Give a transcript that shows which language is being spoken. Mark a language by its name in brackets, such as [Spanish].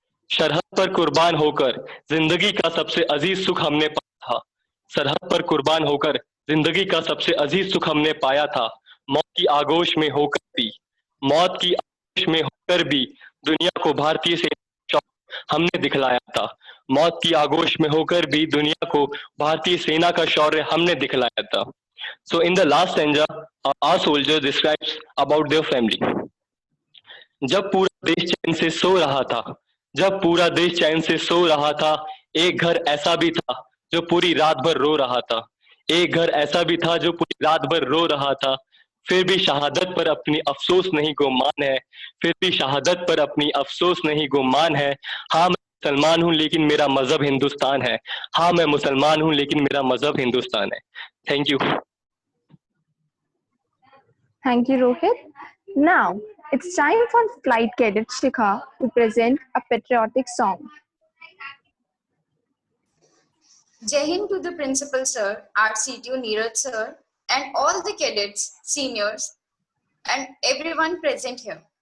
[Hindi] सरहद पर कुर्बान होकर जिंदगी का सबसे अजीज सुख हमने पाया था, सरहद पर कुर्बान होकर जिंदगी का सबसे अजीज सुख हमने पाया था। मौत की आगोश में होकर भी, मौत की आगोश में होकर भी दुनिया को भारतीय सेना का शौर्य हमने दिखलाया था। मौत की आगोश में होकर भी दुनिया को भारतीय सेना का शौर्य हमने दिखलाया था। [English] So in the last stanza, our soldier describes about their family. [Hindi] जब पूरा देश चैन से सो रहा था, जब पूरा देश चैन से सो रहा था, एक घर ऐसा भी था जो पूरी रात भर रो रहा था। एक घर ऐसा भी था जो पूरी रात भर रो रहा था। फिर भी शहादत पर अपनी अफसोस नहीं गुमान है। फिर भी शहादत पर अपनी अफसोस नहीं गुमान है। हाँ मैं मुसलमान हूँ लेकिन मेरा मजहब हिंदुस्तान है। हाँ मैं मुसलमान हूँ लेकिन मेरा मजहब हिंदुस्तान है। [English] Thank you. Thank you, Rohit. Now, it's time for Flight Cadet Shikha to present a patriotic song. Jai Hind to the Principal Sir, our CTO Neeraj Sir, and all the cadets, seniors, and everyone present here.